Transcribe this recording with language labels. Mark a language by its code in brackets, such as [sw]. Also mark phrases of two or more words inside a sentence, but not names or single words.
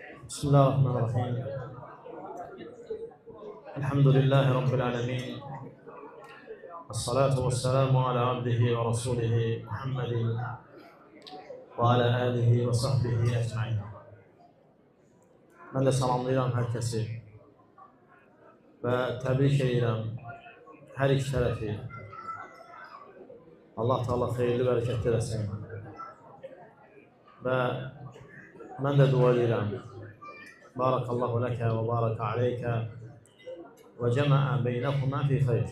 [ar] بسم الله الرحمن الرحيم. الحمد لله رب العالمين، والصلاة والسلام على عبده ورسوله محمد وعلى آله وصحبه أجمعين. [az] Ben de salamlayıram hər kəsi və təbrik edirəm hər iki tərəfi. Allah Teala xeyirli bərəkətli eləsin. Və mən də dua edirəm. [ar] بارك الله لك وبارك عليك وجمع بينكما في خير.